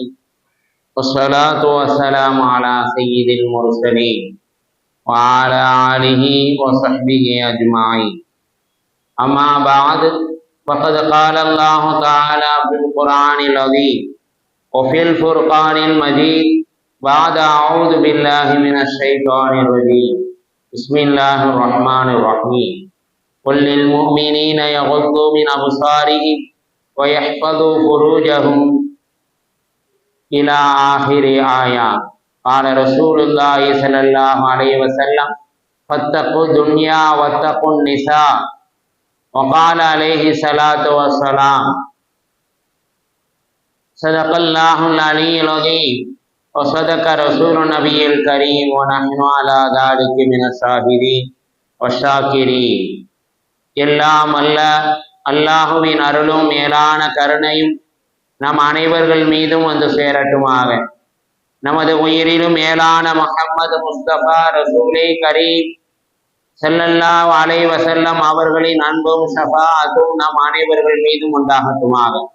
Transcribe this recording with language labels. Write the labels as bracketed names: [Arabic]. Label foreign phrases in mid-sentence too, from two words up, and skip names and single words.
[Arabic] والصلاة والسلام على سيد المرسلين و على آله و صحبه أجمعين. أما بعد، فقد قال الله تعالى في القرآن العظيم و في الفرقان المجيد. بعد أعوذ بالله من الشيطان الرجيم. بسم الله الرحمن الرحيم. قل للمؤمنين يغضوا من أبصارهم ويحفظوا فروجهم إلى آخر آية. قال رسول الله صلى الله عليه وسلم فاتقوا الدنيا واتقوا النساء. وقال عليه الصلاة والسلام صدق الله العلي العظيم وصدق رسول النبي الكريم ونحن على ذلك من الشاهدين والشاكرين. [Tamil] எல்லாம் அல்ல அல்லாஹுவின் அருளும் மேலான கருணையும் நம் அனைவர்கள் மீதும் வந்து சேரட்டுமாக. நமது உயிரிலும் மேலான முஹம்மது முஸ்தபா ரசூலே கரீம் [Arabic] صلى الله عليه وسلم [Tamil] அவர்களின் அன்பும் ஷஃபாஅத்தும் நம் அனைவர்கள் மீதும் உண்டாகட்டுமாக.